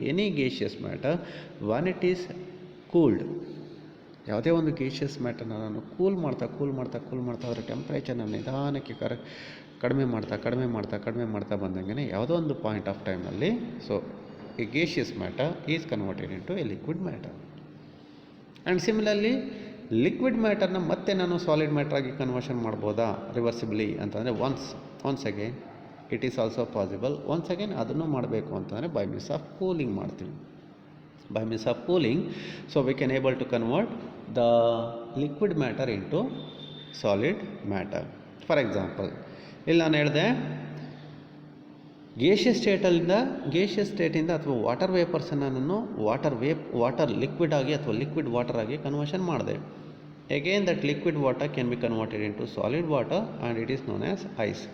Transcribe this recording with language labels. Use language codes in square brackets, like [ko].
[en] any gaseous matter one it is cooled, [kn] ಯಾವುದೇ ಒಂದು gaseous ಮ್ಯಾಟರ್ನ ನಾನು ಕೂಲ್ ಮಾಡ್ತಾ ಅದರ ಟೆಂಪ್ರೇಚರ್ನ ನಿಧಾನಕ್ಕೆ ಕಡಿಮೆ ಮಾಡ್ತಾ ಬಂದಂಗೆ ಯಾವುದೋ ಒಂದು ಪಾಯಿಂಟ್ ಆಫ್ ಟೈಮ್ನಲ್ಲಿ [en] So a gaseous matter is converted into a liquid matter. [kn] And similarly liquid ಮ್ಯಾಟರ್ನ ಮತ್ತೆ ನಾನು ಸಾಲಿಡ್ ಮ್ಯಾಟರ್ ಆಗಿ ಕನ್ವರ್ಷನ್ ಮಾಡ್ಬೋದಾ ರಿವರ್ಸಿಬ್ಲಿ ಅಂತಂದರೆ [en] Once again it is also possible. [kn] Once again ಅದನ್ನು ಮಾಡಬೇಕು ಅಂತಂದರೆ ಬೈ ಮೀನ್ಸ್ ಆಫ್ ಕೂಲಿಂಗ್ ಮಾಡ್ತೀವಿ. [en] By means of cooling, so we can able to convert the liquid matter into solid matter. [kn] For example, ಇಲ್ಲಿ ನಾನು ಹೇಳಿದೆ gaseous ಸ್ಟೇಟಿಂದ ಅಥವಾ water ವೇಪರ್ಸನ್ನು ನಾನು water liquid ಆಗಿ ಅಥವಾ ಲಿಕ್ವಿಡ್ ವಾಟರ್ ಆಗಿ ಕನ್ವರ್ಷನ್ ಮಾಡಿದೆ. [en] Again that liquid water can be converted into solid water and it is known as ice.